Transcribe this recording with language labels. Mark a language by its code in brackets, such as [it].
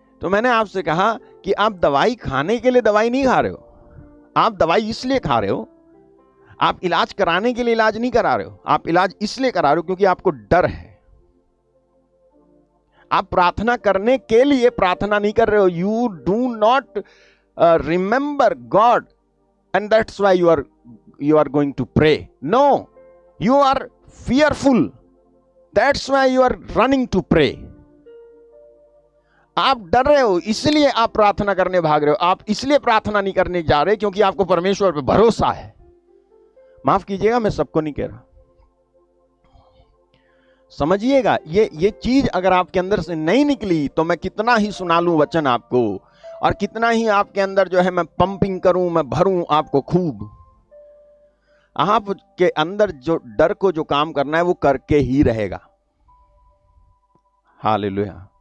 [hi] तो मैंने आपसे कहा कि आप दवाई खाने के लिए दवाई नहीं खा रहे हो, आप दवाई इसलिए खा रहे हो, आप इलाज कराने के लिए इलाज नहीं करा रहे हो, आप इलाज इसलिए करा रहे हो क्योंकि आपको डर है। आप प्रार्थना करने के लिए प्रार्थना नहीं कर रहे हो। [en] You do not remember God and that's why you are going to pray. No, you are fearful, that's why you are running to pray. [hi] आप डर रहे हो, इसलिए आप प्रार्थना करने भाग रहे हो। आप इसलिए प्रार्थना नहीं करने जा रहे क्योंकि आपको परमेश्वर पे भरोसा है। माफ कीजिएगा, मैं सबको नहीं कह रहा, समझिएगा। ये चीज अगर आपके अंदर से नहीं निकली तो मैं कितना ही सुना लूं वचन आपको, और कितना ही आपके अंदर जो है मैं पंपिंग करूं, मैं भरूं आपको खूब, आपके अंदर जो डर को जो काम करना है वो करके ही रहेगा। हालेलुया।